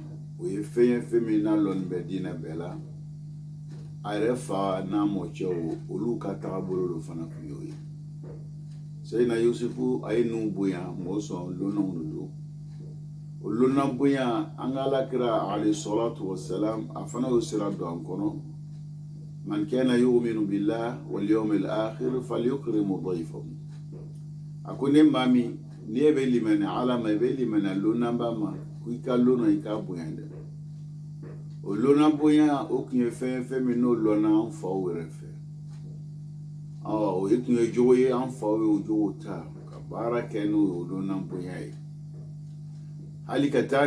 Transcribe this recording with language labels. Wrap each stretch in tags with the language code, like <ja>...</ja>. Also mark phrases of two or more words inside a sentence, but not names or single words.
<bm>o ye fɛn ye fɛn min n'a lɔnni bɛ diinɛ bɛɛ la a yɛrɛ fa n'a mɔcɛw olu ka taabolo do fana tun y'o ye Seydina Yusufu a ye ninnu bonya mɔgɔ sɔn lonaw de don o lona bonya an ka alakira</bm> <ar>عليه الصلاة والسلام</ar> <bm>a fana y'o sira don an kɔnɔ</bm> <ar>من كان يؤمن بالله واليوم الآخر فليكرم ضيفه</ar> <bm>a ko ne maa min ni e bɛ limani ala ma i bɛ limani lonaba ma ko i ka lona i ka bonya dɛ o lona bonya o tun ye fɛn min n'o lɔnna an faw yɛrɛ fɛ o tun ye jogo ye an faw ye o jogo ta ka baara kɛ n'o ye o lona bonya ye hali ka taa</bm>